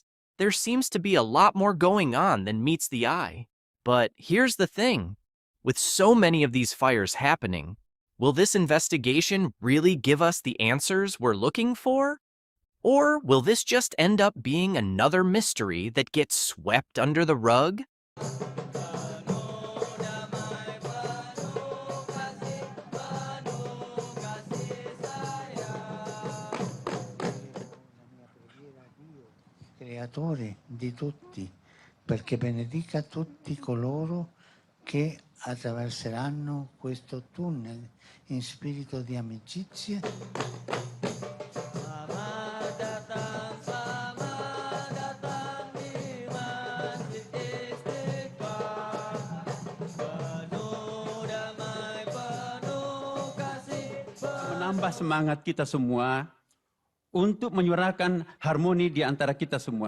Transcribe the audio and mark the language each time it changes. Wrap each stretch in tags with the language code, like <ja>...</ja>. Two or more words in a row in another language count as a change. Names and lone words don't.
<en>There seems to be a lot more going on than meets the eye. But here's the thing, with so many of these fires happening, will this investigation really give us the answers we're looking for? Or will this just end up being another mystery that gets swept under the rug?</en> <it>Creatore di tutti, perché benedica tutti coloro che attraverseranno questo tunnel in spirito di amicizia.</it> <id>Menambah semangat kita semua untuk menyuarakan harmoni di antara kita semua.</id>